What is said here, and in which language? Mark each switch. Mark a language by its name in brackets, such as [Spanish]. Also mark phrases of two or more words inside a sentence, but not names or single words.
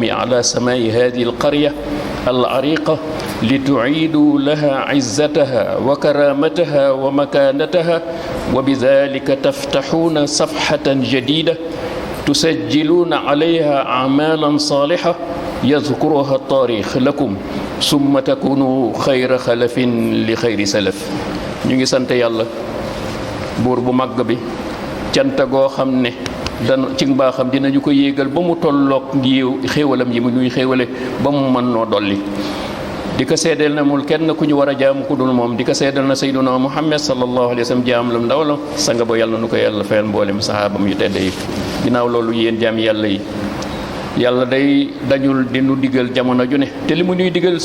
[Arabic] على سماء هذه القرية العريقة لتعيدوا لها عزتها وكرامتها ومكانتها وبذلك تفتحون صفحة جديدة تسجلون عليها أعمالا صالحة يذكرها التاريخ لكم ثم تكونوا خير خلف لخير سلف [Wolof] ñu ngi sant yàlla buur bu màgg bi cant goo xam ne dana ci mbaaxam dinañu ko yéegal ba mu tolloog xéewalam yi mu ñuy xéewale ba mu mën noo dolli di ko seedeel na mul kenn ku ñu war a jaamu ku dul moom di ko seedeel na [Arabic] سيدنا محمد صلى الله عليه وسلم [Wolof] jaam lam ndaw la sanga ba yàlla nu ko yàlla fayal mboolem sahaabam yu tedd yi ginnaaw loolu yéen jaam yàlla yi yàlla day dañul di nu digal jamono ju ne te li mu ñuy digal